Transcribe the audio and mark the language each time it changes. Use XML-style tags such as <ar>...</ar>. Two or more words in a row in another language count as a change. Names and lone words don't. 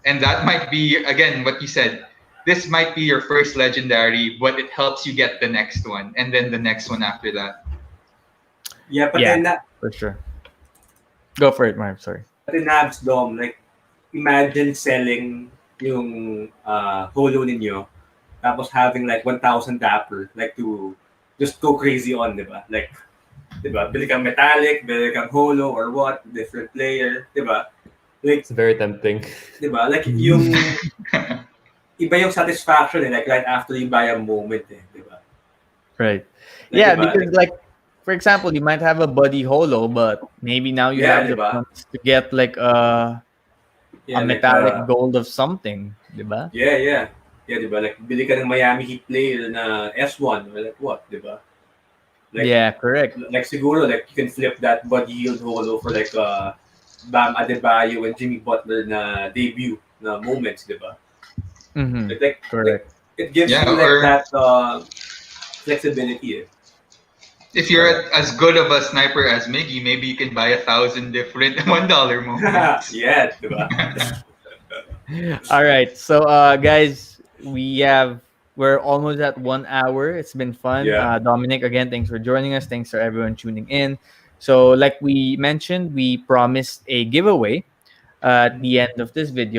<en>And that might be, again, what you said. This might be your first legendary, but it helps you get the next one and then the next one after that. Yeah, Yeah, for sure. Go for it, Marv. Sorry. pati Nabs Dom, like, imagine selling</en> <tl>yung holo ninyo, tapos</tl> <en>having like 1,000 dapper, like to just go crazy on,</en> <tl>di ba? Like, di ba? Bili kang metallic, bili kang holo</tl> <en>or what, different player,</en> <tl>di ba?</tl> <en>Like, It's very tempting. di ba? Like,</en> <tl>yung iba yung</tl> <en>satisfaction like right after you buy a moment</en> <tl>di ba?</tl> <en>Right. Like, Yeah,</en> <tl>di ba?</tl> <en>because like for example, you might have a Buddy Holo, but maybe now you Yeah, have</en> <tl>di</tl> <en>the</en> <tl>ba?</tl> <en>funds to get like a Yeah, like, metallic gold of something, diba? yeah. Yeah,</en> <tl>di ba? Like, bili ka ng Miami Heat player na S1</tl> <en>or like what,</en> <tl>di ba?</tl> <en>Yeah, correct. Like siguro, like, you can flip that Buddy Hield holo for like Bam Adebayo and Jimmy Butler na debut na moments,</en> <tl>di ba? Mm-hmm.</tl> <en>Like, Correct. it gives Yeah, you like or that flexibility. if you're as good of a sniper as Miggy, maybe you can buy 1,000 different $1 moments. Yeah,</en> <tl>di ba?</tl> <en>All right. So guys, we're almost at 1 hour. It's been fun. Yeah. Dominic, again, thanks for joining us. Thanks for everyone tuning in. So like we mentioned, we promised a giveaway at the end of this video.</en>